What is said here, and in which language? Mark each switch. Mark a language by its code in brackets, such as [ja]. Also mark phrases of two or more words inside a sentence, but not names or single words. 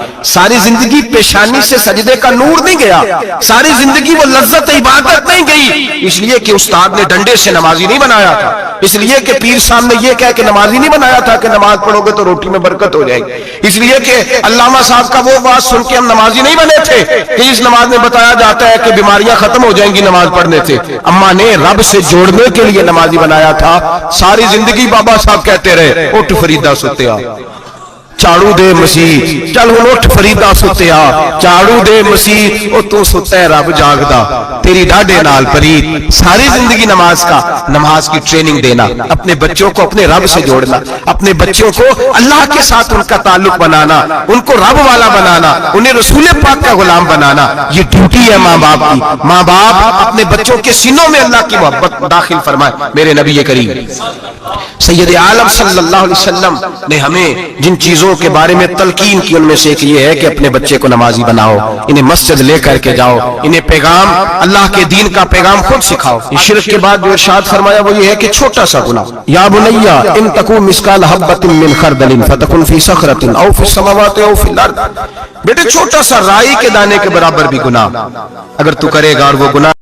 [ur] ساری زندگی پیشانی سے سجدے کا نور نہیں گیا، ساری زندگی وہ لذت عبادت نہیں گئی، اس لیے کہ استاد نے ڈنڈے سے نمازی نہیں بنایا تھا، اس لیے کہ پیر صاحب نے یہ کہہ کہ نمازی نہیں بنایا تھا کہ نماز پڑھو گے تو روٹی میں برکت ہو جائے گی، اس لیے کہ علامہ صاحب کا وہ بات سن کے ہم نمازی نہیں بنے تھے کہ اس نماز میں بتایا جاتا ہے کہ بیماریاں ختم ہو جائیں گی نماز پڑھنے سے۔ اماں نے رب سے جوڑنے کے لیے نمازی بنایا تھا۔ ساری زندگی بابا صاحب کہتے رہے [pa] اٹھ فریدہ ستیا، چاڑو دے مسیح، چل ہن اٹھ فریدہ ستیا، چاڑو دے مسیح، او تو ستا ہے رب جاگدا تیری ڈاڈے نال پرید۔ [ur] ساری زندگی نماز کی ٹریننگ دینا، اپنے بچوں کو اپنے رب سے جوڑنا، اپنے بچوں کو اللہ کے ساتھ ان کا تعلق بنانا، ان کو رب والا بنانا، انہیں رسول پاک کا غلام بنانا، یہ ڈیوٹی ہے ماں باپ کی۔ ماں باپ اپنے بچوں کے سینوں میں اللہ کی محبت داخل فرمائے۔ میرے نبی کریم سید عالم [ar] صلی اللہ علیہ وسلم [ur] نے ہمیں جن چیزوں کے بارے میں تلقین کی ان میں سے ایک یہ ہے کہ اپنے بچے کو نمازی بناؤ، انہیں مسجد لے کر کے جاؤ، انہیں پیغام اللہ کے دین کا پیغام خود سکھاؤ۔ شرک کے بعد جو ارشاد فرمایا وہ یہ ہے کہ چھوٹا سا گناہ، [ar] یا بنیا ان تکو مثقال حبۃ من خردل فتکن فی صخرۃ او فی السماوات او فی الارض، [ur] بیٹے چھوٹا سا رائی کے دانے کے برابر بھی گناہ اگر تو کرے گا اور وہ گناہ